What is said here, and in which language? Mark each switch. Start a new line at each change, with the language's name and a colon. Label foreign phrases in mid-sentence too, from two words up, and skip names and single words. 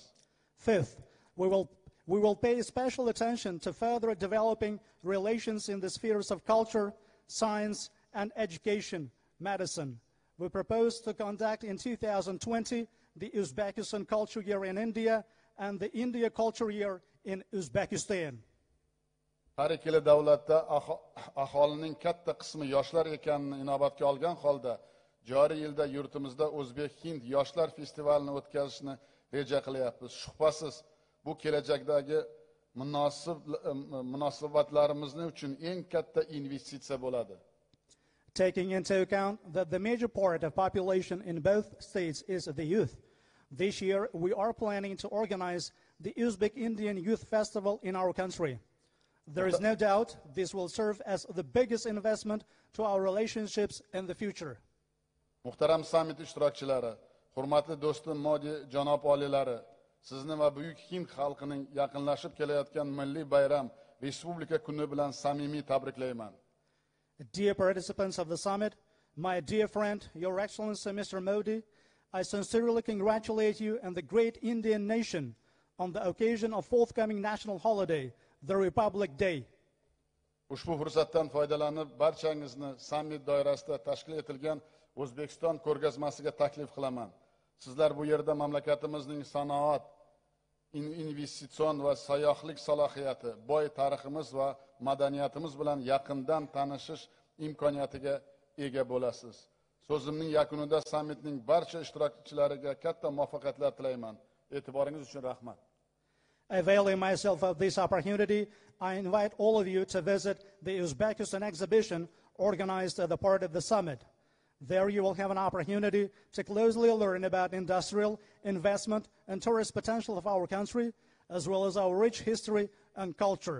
English: Fifth, we will pay special attention to further developing relations in the spheres of culture, science, and education, medicine. We propose to conduct in 2020 the Uzbekistan Culture Year in India and the India Culture Year in Uzbekistan.
Uzbek: Har ikkala davlatda aholining katta qismi yoshlar ekanini inobatga olgan holda joriy yilda yurtimizda O'zbek-Hind yoshlar festivalini o'tkazishni reja qilyapmiz. Shubhasiz, bu kelajakdagi munosabatlarimiz uchun eng katta investitsiya bo'ladi.
English: Taking into account that the major part of population in both states is the youth, this year we are planning to organize the Uzbek-Indian Youth Festival in our country. There is no doubt this will serve as the biggest investment to our relationships in the future.
Uzbek: Muhtaram summit ishtirokchilari, hurmatli do'stim Modi janob oliylari, sizni va buyuk Hind xalqining yaqinlashib kelayotgan milliy bayram Respublika kuni bilan samimiy tabriklayman.
English: Dear participants of the summit, my dear friend, Your Excellency Mr. Modi, I sincerely congratulate you and the great Indian nation on the occasion of forthcoming national holiday, the Republic Day.
Uzbek: Ushbu fursatdan foydalanib barchangizni summit doirasida tashkil etilgan O'zbekiston ko'rgazmasiga taklif qilaman. Sizlar bu yerda mamlakatimizning sanoat, investitsion va sayyohlik salohiyati, boy tariximiz va madaniyatimiz bilan yaqindan tanishish imkoniyatiga ega bo'lasiz. So'zimning yakunida sammitning barcha ishtirokchilariga katta muvaffaqiyatlar tilayman. E'tiboringiz uchun rahmat.
English: Availing myself of this opportunity, I invite all of you to visit the Uzbekistan exhibition organized as a part of the summit. There you will have an opportunity to closely learn about industrial, investment, and tourist potential of our country, as well as our rich history and culture.